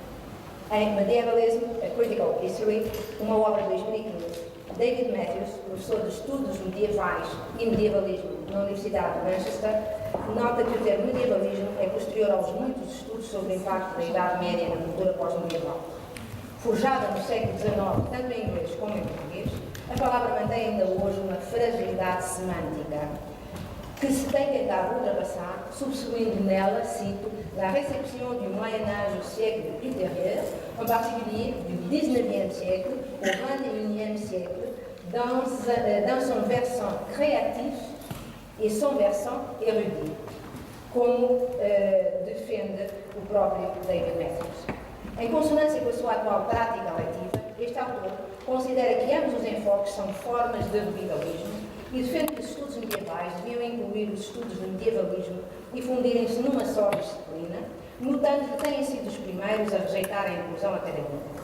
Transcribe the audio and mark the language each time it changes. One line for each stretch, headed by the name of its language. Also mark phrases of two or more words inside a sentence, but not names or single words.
Portuguese: Em Medievalism, A Critical History, uma obra de 2015, David Matthews, professor de Estudos Medievais e Medievalismo na Universidade de Manchester, nota que o termo medievalismo é posterior aos muitos estudos sobre o impacto da Idade Média na cultura pós-medieval. Forjada no século XIX, tanto em inglês como em português, a palavra mantém ainda hoje uma fragilidade semântica que se tem tentado ultrapassar, substituindo nela, cito,
French: la réception du Moyen-Âge au siècle ultérieur, en particulier du 19e siècle au 21e siècle, dans son versant créatif et son versant érudit,
Portuguese: como defende o próprio David Matthews. Em consonância com a sua atual prática letiva, este autor considera que ambos os enfoques são formas de revivalismo e defende que os estudos medievais deviam incluir os estudos do medievalismo e fundirem-se numa só disciplina, notando que têm sido os primeiros a rejeitar a inclusão académica.